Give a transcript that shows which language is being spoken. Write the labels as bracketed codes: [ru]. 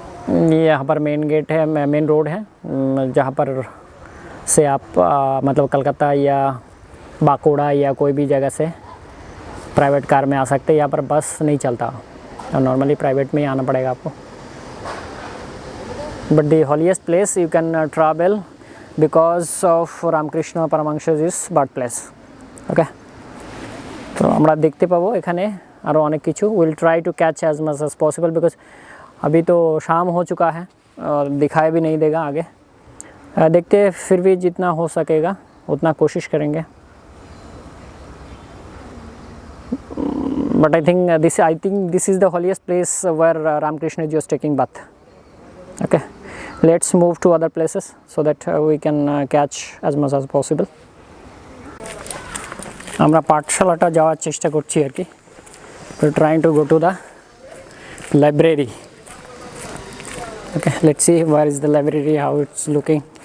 [hi] ये यहाँ पर मेन गेट है, मेन रोड है, जहाँ पर से आप मतलब कलकत्ता या बाकुड़ा या कोई भी जगह से प्राइवेट कार में आ सकते हैं। यहाँ पर बस नहीं चलता और नॉर्मली प्राइवेट में ही आना पड़ेगा आपको। [en] But the holiest place you can travel because of Ramakrishna Paramahansa's birthplace. Okay. [bn] তো আমরা দেখতে পাবো এখানে আরও অনেক কিছু। [en] We'll try to catch as much as possible because [hi] अभी तो शाम हो चुका है और दिखाई भी नहीं देगा आगे। देखते हैं, फिर भी जितना हो सकेगा उतना कोशिश करेंगे। [en] But I think this is the holiest place where Ramakrishna ji was taking bath. Okay. Let's move to other places so that we can catch as much as possible. [bn] আমরা পাঠশালাটা যাওয়ার চেষ্টা করছি আর কি। [en] We're trying to go to the library. Okay, let's see where is the library, how it's looking.